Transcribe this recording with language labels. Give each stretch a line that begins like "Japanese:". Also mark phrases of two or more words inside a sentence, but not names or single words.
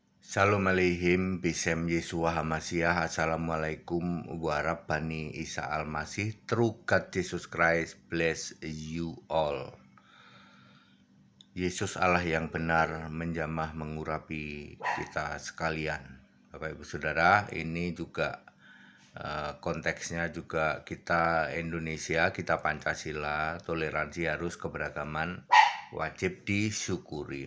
Hebrew: Shalom aleihim, bisem Yesua Hamasiah,
Arabic: Assalamualaikum warahmatullahi Isa Al-Masih,
English: True God Jesus Christ, bless you all.
Indonesian: Yesus Allah yang benar menjamah mengurapi kita sekalian. Bapak Ibu Saudara, ini juga konteksnya juga kita Indonesia, kita Pancasila, toleransi harus keberagaman, wajib disyukuri.